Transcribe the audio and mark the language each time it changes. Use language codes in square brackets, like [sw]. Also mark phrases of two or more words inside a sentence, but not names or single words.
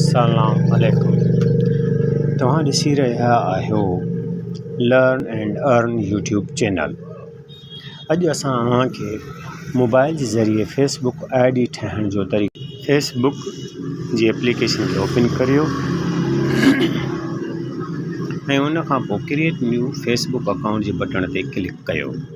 [ar] السلام عليكم. [sd] तव्हां ॾिसी रहिया आहियो लर्न एंड अर्न यूट्यूब चैनल। अॼु असां तव्हांखे मोबाइल जे ज़रिए फेसबुक ID ठाहिण जो तरीक़ो। फेसबुक जी एप्लीकेशन खे ओपन करियो ऐं उन खां पोइ [en] create new Facebook account [sd] जे बटण ते क्लिक कयो।